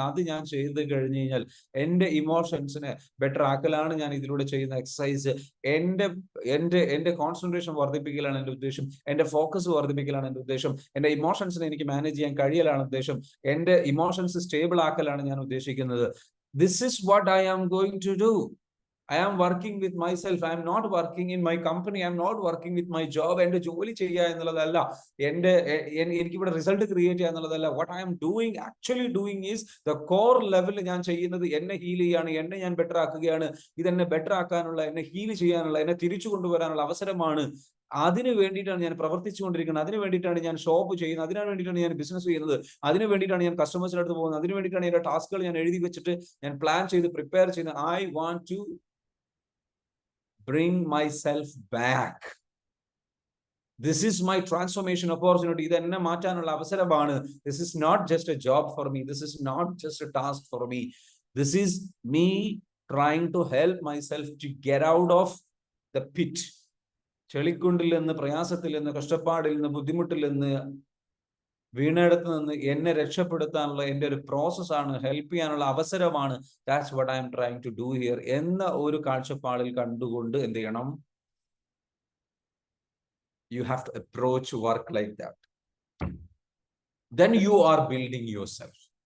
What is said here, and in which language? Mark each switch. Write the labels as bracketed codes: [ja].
[ml] അത് ഞാൻ ചെയ്ത് കഴിഞ്ഞു കഴിഞ്ഞാൽ എൻ്റെ ഇമോഷൻസിനെ ബെറ്റർ ആക്കലാണ് ഞാൻ ഇതിലൂടെ ചെയ്യുന്ന എക്സസൈസ്. എൻ്റെ കോൺസെൻട്രേഷൻ വർദ്ധിപ്പിക്കലാണ് എൻ്റെ ഉദ്ദേശം, എൻ്റെ ഫോക്കസ് വർദ്ധിപ്പിക്കലാണ് എൻ്റെ ഉദ്ദേശം, എൻ്റെ ഇമോഷൻസിനെ എനിക്ക് മാനേജ് ചെയ്യാൻ കഴിയലാണ് ഉദ്ദേശം, എൻ്റെ ഇമോഷൻസ് സ്റ്റേബിൾ ആക്കലാണ് ഞാൻ ഉദ്ദേശിക്കുന്നത്. [en] This is what I am going to do. I am working with myself. I am not working in my company. I am not working with my job. [ml] എൻ്റെ ജോലി ചെയ്യുക എന്നുള്ളതല്ല, എനിക്കിവിടെ റിസൾട്ട് ക്രിയേറ്റ് ചെയ്യുക എന്നുള്ളതല്ല. [en] What I am actually doing is the core level. [ml] ഞാൻ ചെയ്യുന്നത് എന്നെ ഹീൽ ചെയ്യാണ്, എന്നെ ഞാൻ ബെറ്റർ ആക്കുകയാണ്. ഇതെന്നെ ബെറ്റർ ആക്കാനുള്ള, എന്നെ ഹീൽ ചെയ്യാനുള്ള, എന്നെ തിരിച്ചു കൊണ്ടുവരാനുള്ള അവസരമാണ്. അതിനു വേണ്ടിയിട്ടാണ് ഞാൻ പ്രവർത്തിച്ചുകൊണ്ടിരിക്കുന്നത്, അതിനു വേണ്ടിയിട്ടാണ് ഞാൻ ഷോപ്പ് ചെയ്യുന്നത്, അതിനു വേണ്ടിയിട്ടാണ് ഞാൻ ബിസിനസ് ചെയ്യുന്നത്, അതിനു വേണ്ടിയിട്ടാണ് ഞാൻ കസ്റ്റമേഴ്സിന്റെ അടുത്ത് പോകുന്നത്, അതിനു വേണ്ടിയിട്ടാണ് എൻ്റെ ടാസ്കുകൾ ഞാൻ എഴുതി വെച്ചിട്ട് ഞാൻ പ്ലാൻ ചെയ്ത് പ്രിപ്പയർ ചെയ്യുന്നത്. [en] I want to bring myself back. This is my transformation opportunity. [ml] ഇത് എന്നെ മാറ്റാനുള്ള അവസരമാണ്. [en] This is not just a job for me. This is not just a task for me. This is me trying to help myself to get out of the pit. [ml] ചെളിക്കുണ്ടിൽ നിന്ന്, പ്രയാസത്തിൽ നിന്ന്, കഷ്ടപ്പാടിൽ നിന്ന്, ബുദ്ധിമുട്ടിൽ നിന്ന്, വീണെടുത്ത് നിന്ന് എന്നെ രക്ഷപ്പെടുത്താനുള്ള എൻ്റെ ഒരു പ്രോസസ്സാണ്, ഹെൽപ്പ് ചെയ്യാനുള്ള അവസരമാണ്. [en] that's what I'm trying to do here [ml] എന്ന ഒരു കാഴ്ചപ്പാടിൽ കണ്ടുകൊണ്ട് എന്ത് ചെയ്യണം? [en] You have to approach work like that. Then you are building yourself.